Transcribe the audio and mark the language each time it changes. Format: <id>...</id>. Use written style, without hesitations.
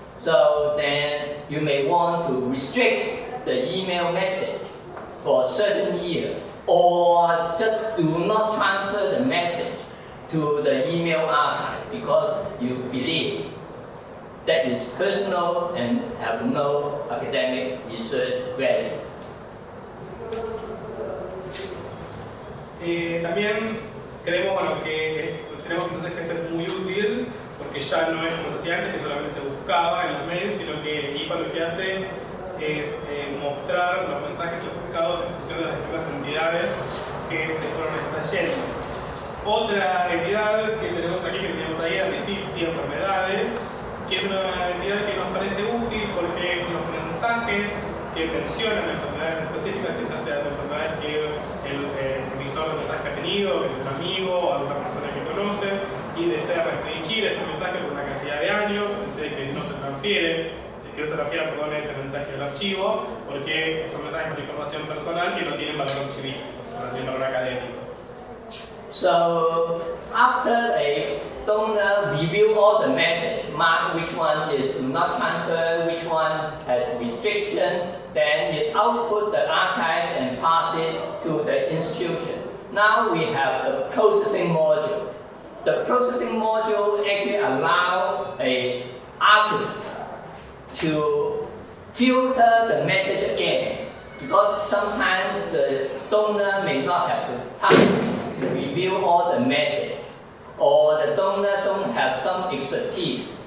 <en>So then you may want to restrict the email message for a certain year, or just do not transfer the message to the email archive because you believe that is personal and have no academic research value.</en> <es>También creemos que entonces que esto es muy útil porque ya no es como se hacía antes, que solamente se buscaba en los mails, sino que IPA lo que hace es mostrar los mensajes clasificados en función de las distintas entidades que se fueron extrayendo. Otra entidad que tenemos aquí, que teníamos ahí, es disease y enfermedades, que es una entidad que nos parece útil porque los mensajes que mencionan enfermedades específicas, quizás sean enfermedades que el emisor de mensaje ha tenido, que es un amigo o alguna persona que conoce, y desea restringir ese mensaje por una cantidad de años, desea que no se transfiera ese mensaje del archivo, porque son mensajes con información personal que no tienen valor archivístico, no tienen valor académico.</es> <en>So after a donor review all the message, mark which one is do not transfer, which one has restriction, then it output the archive and pass it to the institution. Now we have the processing module. The processing module actually allows an archivist to filter the message again, because sometimes the donor may not have the time to review all the message, or the donor don't have some expertise.</en>